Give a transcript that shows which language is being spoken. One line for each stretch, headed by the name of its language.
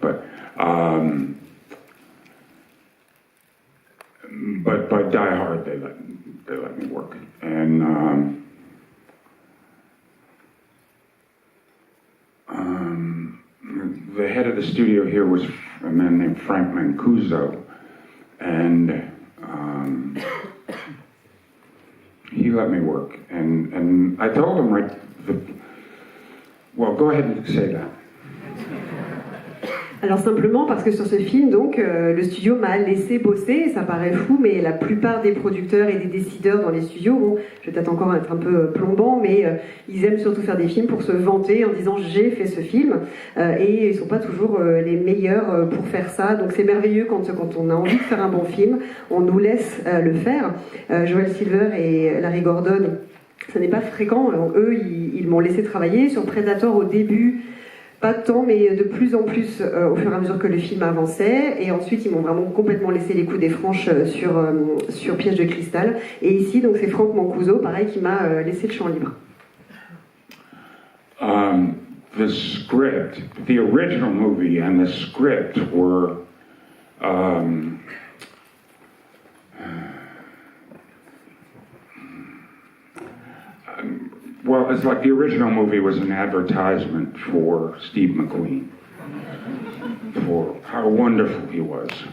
English: But by Die Hard, they let me work, and the head of the studio here was a man named Frank Mancuso, and he let me work, and I told him well, go ahead and say that.
French: Alors simplement parce que sur ce film, donc, le studio m'a laissé bosser, ça paraît fou, mais la plupart des producteurs et des décideurs dans les studios, bon, je vais peut-être encore être un peu plombant, mais ils aiment surtout faire des films pour se vanter en disant j'ai fait ce film, et ils sont pas toujours les meilleurs pour faire ça, donc c'est merveilleux quand on a envie de faire un bon film, on nous laisse le faire. Joel Silver et Larry Gordon, ça n'est pas fréquent, eux ils m'ont laissé travailler sur Predator au début. Pas tant, mais de plus en plus au fur et à mesure que le film avançait. Et ensuite, ils m'ont vraiment complètement laissé les coups des franches sur Piège de cristal. Et ici, donc, c'est Franck Mancuso, pareil, qui m'a laissé le champ libre.
English: The script, the original movie and the script were well, it's like the original movie was an advertisement for Steve McQueen, for how wonderful he was.